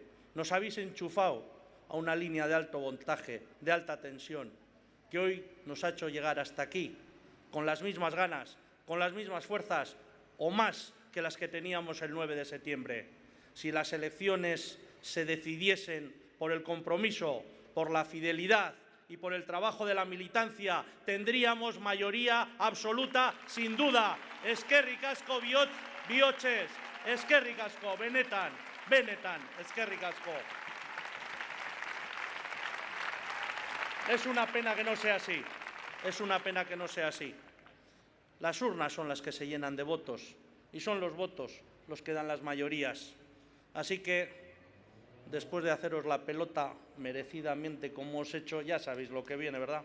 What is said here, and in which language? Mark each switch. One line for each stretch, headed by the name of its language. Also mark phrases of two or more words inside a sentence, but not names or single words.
Spanish: Nos habéis enchufado a una línea de alto voltaje, de alta tensión, que hoy nos ha hecho llegar hasta aquí, con las mismas ganas, con las mismas fuerzas o más que las que teníamos el 9 de septiembre. Si las elecciones se decidiesen por el compromiso, por la fidelidad y por el trabajo de la militancia, tendríamos mayoría absoluta sin duda.
Basque: Eskerrik asko bihotxez, eskerrik asko, benetan, eskerrik asko.
Spanish: Es una pena que no sea así, es una pena que no sea así. Las urnas son las que se llenan de votos y son los votos los que dan las mayorías. Así que, después de haceros la pelota merecidamente como os he hecho, ya sabéis lo que viene, ¿verdad?